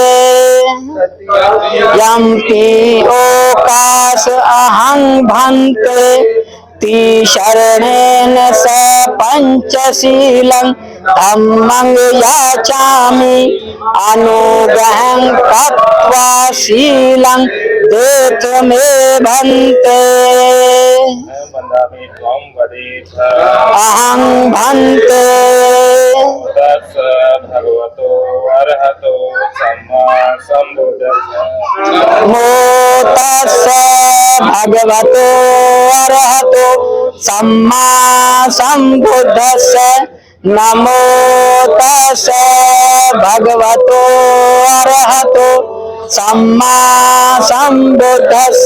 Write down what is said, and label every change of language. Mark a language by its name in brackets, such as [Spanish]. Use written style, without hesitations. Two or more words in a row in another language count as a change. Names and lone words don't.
[Pali] यम्पि ओकास अहं भन्ते शरणेन स पंचशीलं, धम्मं याचामि अनुग्रहं कृत्वा शीलं देथ मे भन्ते। अहं भन्ते भगवतो अरहतो सम्मा सम्बुद्धस्स। नमो तस्स भगवतो अरहतो सम्मा सम्बुद्धस्स। नमो तस्स भगवतो अरहतो सम्मा सम्बुद्धस्स।